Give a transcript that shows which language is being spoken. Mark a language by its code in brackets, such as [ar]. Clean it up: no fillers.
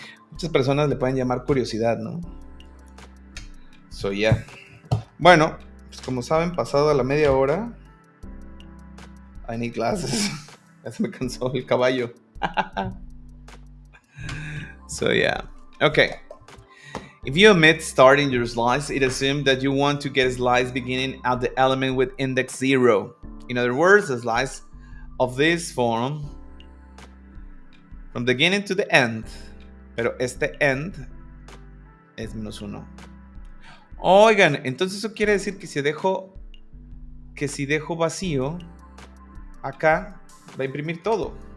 [es] Muchas personas le pueden llamar curiosidad, ¿no? [en] So, yeah. [es] Bueno, pues como saben, pasado a la media hora, [en] I need glasses. [es] Ya se me cansó el caballo. [en] So, yeah. Okay. If you omit starting your slice, it assumes that you want to get a slice beginning at the element with index 0. In other words, a slice of this form from the beginning to the end. [es] Pero este end es -1. Oigan, entonces eso quiere decir que si dejo vacío, acá va a imprimir todo.